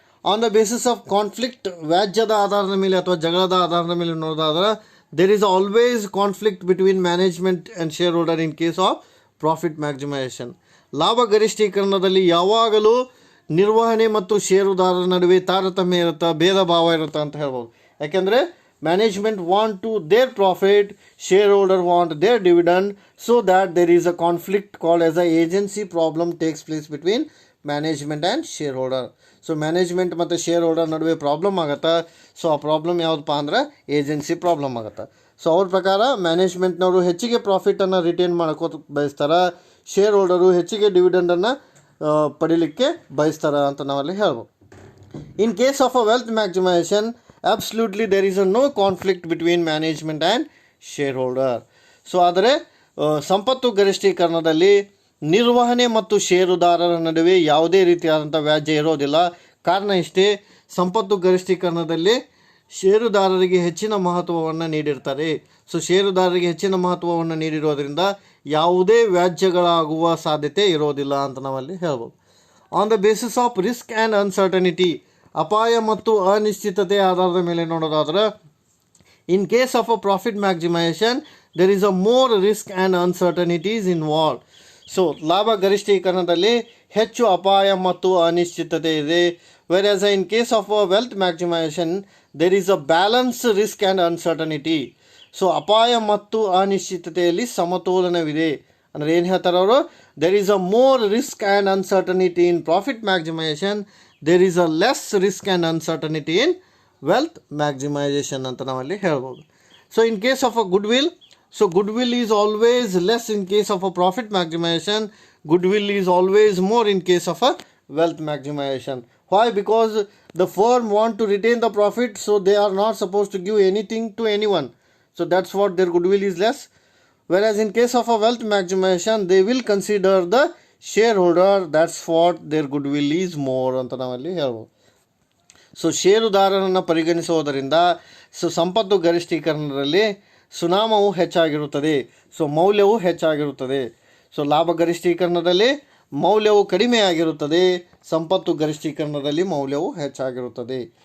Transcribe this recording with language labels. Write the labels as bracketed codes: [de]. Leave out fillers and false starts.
[en] on the basis of conflict, [kn] ವ್ಯಾಜ್ಯದ ಆಧಾರದ ಮೇಲೆ ಅಥವಾ ಜಗಳದ ಆಧಾರದ ಮೇಲೆ ನೋಡೋದಾದ್ರೆ [en] There is always conflict between management and shareholder in case of profit maximization. [kn] ಲಾಭ ಗರಿಷ್ಠೀಕರಣದಲ್ಲಿ ಯಾವಾಗಲೂ ನಿರ್ವಹಣೆ ಮತ್ತು ಷೇರುದಾರರ ನಡುವೆ ತಾರತಮ್ಯ ಇರುತ್ತೆ, ಭೇದ ಭಾವ ಇರುತ್ತೆ ಅಂತ ಹೇಳ್ಬೋದು. ಯಾಕೆಂದರೆ [en] management want to their profit, shareholder want their dividend, so that there is a conflict called as a agency problem takes place between management and shareholder. [kn] So management ಮತ್ತು shareholder ನಡುವೆ ಪ್ರಾಬ್ಲಮ್ ಆಗುತ್ತೆ. ಸೊ ಆ problem ಯಾವುದಪ್ಪ ಅಂದ್ರೆ agency problem ಆಗುತ್ತೆ. So ಅವ್ರ ಪ್ರಕಾರ ಮ್ಯಾನೇಜ್ಮೆಂಟ್ನವರು ಹೆಚ್ಚಿಗೆ ಪ್ರಾಫಿಟನ್ನು ರಿಟೈನ್ ಮಾಡ್ಕೋತ ಬಯಸ್ತಾರೆ, ಶೇರ್ ಹೋಲ್ಡರು ಹೆಚ್ಚಿಗೆ ಡಿವಿಡೆಂಡನ್ನು ಪಡಿಲಿಕ್ಕೆ ಬಯಸ್ತಾರೆ ಅಂತ ನಾವಲ್ಲಿ ಹೇಳ್ಬೋದು. [en] In case of a wealth maximization absolutely there is no conflict between management and shareholder. [kn] So ಆದರೆ ಸಂಪತ್ತು ಗರಿಷ್ಠೀಕರಣದಲ್ಲಿ ನಿರ್ವಹಣೆ ಮತ್ತು ಷೇರುದಾರರ ನಡುವೆ ಯಾವುದೇ ರೀತಿಯಾದಂಥ ವ್ಯಾಜ್ಯ ಇರೋದಿಲ್ಲ. ಕಾರಣ ಇಷ್ಟೇ, ಸಂಪತ್ತು ಗರಿಷ್ಠೀಕರಣದಲ್ಲಿ ಷೇರುದಾರರಿಗೆ ಹೆಚ್ಚಿನ ಮಹತ್ವವನ್ನು ನೀಡಿರ್ತಾರೆ. ಸೊ ಷೇರುದಾರರಿಗೆ ಹೆಚ್ಚಿನ ಮಹತ್ವವನ್ನು ನೀಡಿರೋದ್ರಿಂದ ಯಾವುದೇ ವ್ಯಾಜ್ಯಗಳಾಗುವ ಸಾಧ್ಯತೆ ಇರೋದಿಲ್ಲ ಅಂತ ನಾವಲ್ಲಿ ಹೇಳ್ಬೋದು. [en] on the basis of risk and uncertainty, [kn] ಅಪಾಯ ಮತ್ತು ಅನಿಶ್ಚಿತತೆ ಆಧಾರದ ಮೇಲೆ ನೋಡೋದಾದ್ರೆ [en] In case of a profit maximization there is a more risk and uncertainties involve. [kn] So ಲಾಭ ಗರಿಷ್ಠೀಕರಣದಲ್ಲಿ ಹೆಚ್ಚು ಅಪಾಯ ಮತ್ತು ಅನಿಶ್ಚಿತತೆ ಇದೆ. [en] Whereas in case of a wealth maximization there is a balance risk and uncertainty. [kn] So ಅಪಾಯ ಮತ್ತು ಅನಿಶ್ಚಿತತೆಯಲ್ಲಿ ಸಮತೋಲನವಿದೆ. ಅಂದರೆ ಏನು ಹೇಳ್ತಾರೆ ಅವರು, [en] there is a more risk and uncertainty in profit maximization, there is a less risk and uncertainty in wealth maximization [kn] ಅಂತ ನಾವಲ್ಲಿ ಹೇಳ್ಬೋದು. [en] So in case of a goodwill, so goodwill is always less in case of a profit maximization, goodwill is always more in case of a wealth maximization. Why? Because the firm want to retain the profit, so they are not supposed to give anything to anyone, so that's what their goodwill is less. Whereas in case of a wealth maximization they will consider the shareholder, that's what their goodwill is more [kn] ಅಂತ ನಾವಲ್ಲಿ ಹೇಳ್ಬೋದು. So ಷೇರುದಾರರನ್ನು ಪರಿಗಣಿಸುವುದರಿಂದ so ಸಂಪತ್ತು ಗರಿಷ್ಠೀಕರಣದಲ್ಲಿ ಸುನಾಮವು ಹೆಚ್ಚಾಗಿರುತ್ತದೆ, so ಮೌಲ್ಯವು ಹೆಚ್ಚಾಗಿರುತ್ತದೆ. So ಲಾಭ ಗರಿಷ್ಠೀಕರಣದಲ್ಲಿ ಮೌಲ್ಯವು ಕಡಿಮೆಯಾಗಿರುತ್ತದೆ, ಸಂಪತ್ತು ಗರಿಷ್ಠೀಕರಣದಲ್ಲಿ ಮೌಲ್ಯವು ಹೆಚ್ಚಾಗಿರುತ್ತದೆ.